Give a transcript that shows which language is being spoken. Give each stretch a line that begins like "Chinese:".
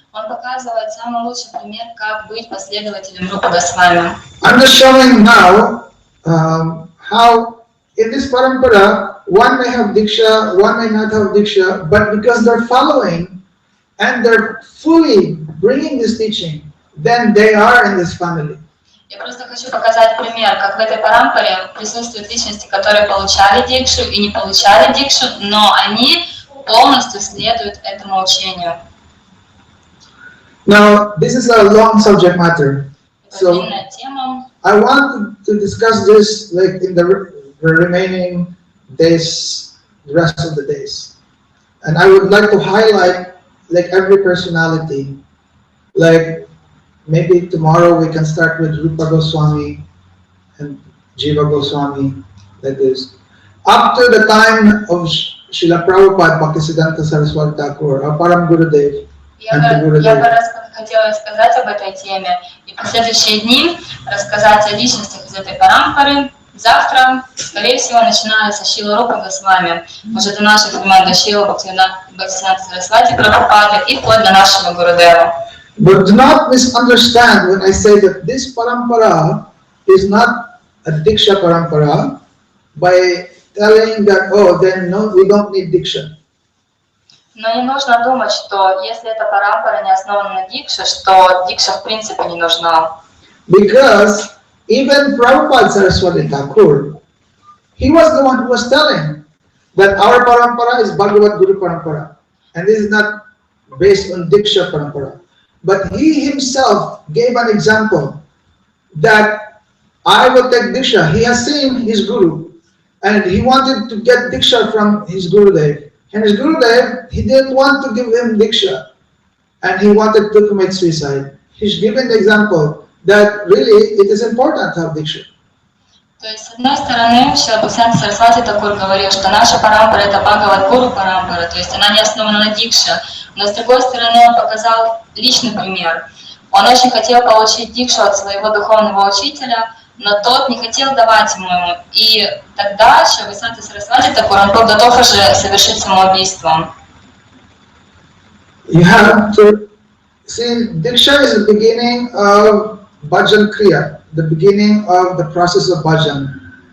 Russian: Он показывает самый лучший пример, как быть последователем Рупы Госвами.
English: I'm just showing now how in this parampara one may have Diksha, one may not have Diksha, but because they're following and they're fully bringing this teaching, then they are in this family.
Russian: Я просто хочу показать пример, как в этой парампаре присутствуют личности, которые получали дикшу и не получали дикшу, но они полностью следуют этому учению.
English: Now, this is a long subject matter, so
Russian: длинная тема.
English: I want to discuss this like in the remaining days, the rest of the days, and I would like to highlight like every personality, like maybe tomorrow we can start with Rupa Goswami and Jiva Goswami, like this. Up to the time of Srila Prabhupada, Bhaktisiddhanta Saraswati Thakur, or Param Gurudev.
Russian: Я бы хотела сказать об этой теме и в последующие дни рассказать о личностях из этой парампары. Завтра, скорее всего, начиная со Шрила Рупы Госвами, уже до наших времен, до Шрила Бхактисиддханта Сарасвати Прабхупады и вплоть до нашего Гурудева.
English: But do not misunderstand when I say that this parampara is not a diksha parampara by telling that, oh, then no, we don't need diksha.
Russian: Но не нужно думать, что если эта парампара не основана на дикше, что дикша в принципе не нужна.
English: Because even Prabhupada Saraswati Thakur, he was the one who was telling that our parampara is Bhagavad Guru parampara. And this is not based on diksha parampara. But he himself gave an example that I will take diksha. He has seen his guru and he wanted to get diksha from his Gurudev. And his Gurudev, he didn't want to give him diksha and he wanted to commit suicide. He's given the example that really it is important to have diksha.
Russian: То есть, с одной стороны, Шрила Бхактисиданта Сарасвати Такур говорил, что наша парампара это Бхагавад Гуру парампара, то есть она не основана на дикше. Но с другой стороны, он показал личный пример. Он очень хотел получить дикшу от своего духовного учителя, но тот не хотел давать ему. И тогда Шрила Бхактисиданта Сарасвати Такур, он был готов уже совершить самоубийство.
English: You have to see, diksha is the beginning of bhajan kriya, the beginning of the process of bhajan.